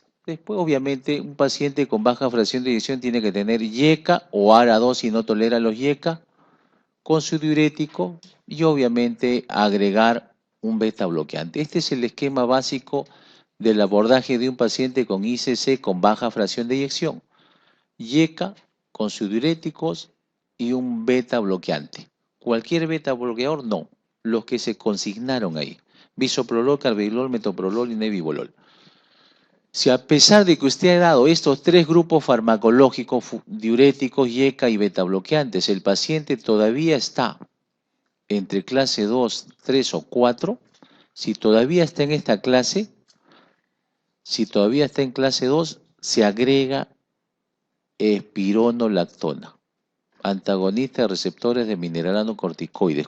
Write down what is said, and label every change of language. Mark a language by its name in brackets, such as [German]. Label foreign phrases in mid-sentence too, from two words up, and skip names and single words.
[Spanish] Después, obviamente, un paciente con baja fracción de eyección tiene que tener YECA o ARA2 si no tolera los YECA, con su diurético y obviamente agregar un beta bloqueante. Este es el esquema básico del abordaje de un paciente con ICC con baja fracción de eyección. YECA con sus diuréticos y un beta bloqueante. Cualquier beta bloqueador, no. Los que se consignaron ahí. Bisoprolol, carvedilol, metoprolol y nebivolol. Si a pesar de que usted ha dado estos tres grupos farmacológicos, diuréticos, YECA y beta bloqueantes, el paciente todavía está entre clase 2, 3 o 4, si todavía está en esta clase, si todavía está en clase 2, se agrega espironolactona, antagonista de receptores de mineralocorticoides.